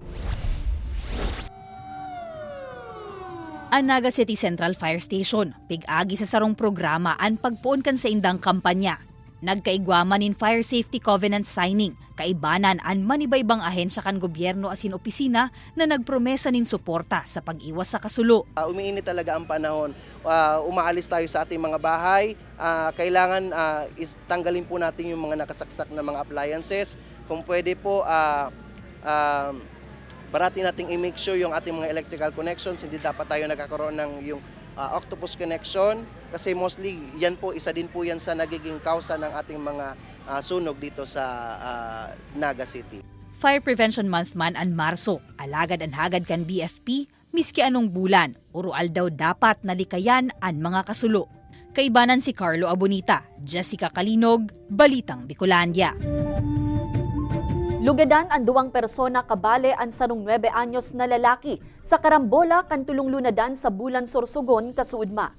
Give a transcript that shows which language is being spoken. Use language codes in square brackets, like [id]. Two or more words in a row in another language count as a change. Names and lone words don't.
[bik] Ang Naga City Central Fire Station, pig-agi sa sarong programa ang pagpuon kan sa indang kampanya. Nagkaigwaman in [en] Fire Safety Covenant signing, [bik] kaibanan ang manibaybang ahensya kan gobyerno asin opisina na nagpromesa nin suporta sa pag-iwas sa kasulo. [tl] Umiinit talaga ang panahon. Umaalis tayo sa ating mga bahay. Kailangan tanggalin po natin yung mga nakasaksak na mga appliances. Kung pwede po, parati nating i- [en] make sure [tl] yung ating mga [en] electrical connections. [tl] Hindi dapat tayo nagkakaroon ng yung [en] octopus connection. [tl] Kasi mostly, isa din po yan sa nagiging kausa ng ating mga sunog dito sa Naga City. [bik] Fire Prevention Month man ang Marso, alagad ang hagad kan BFP, miski anong bulan, urual daw dapat nalikayan ang mga kasulo. Kaibanan si Carlo Abonita, Jessica Kalinog, Balitang Bicolandia. Lugadan ang 2 persona kabale ang sanong 9 anyos na lalaki sa karambola kan tulong lunadan sa Bulan Sorsogon, Kasuudma.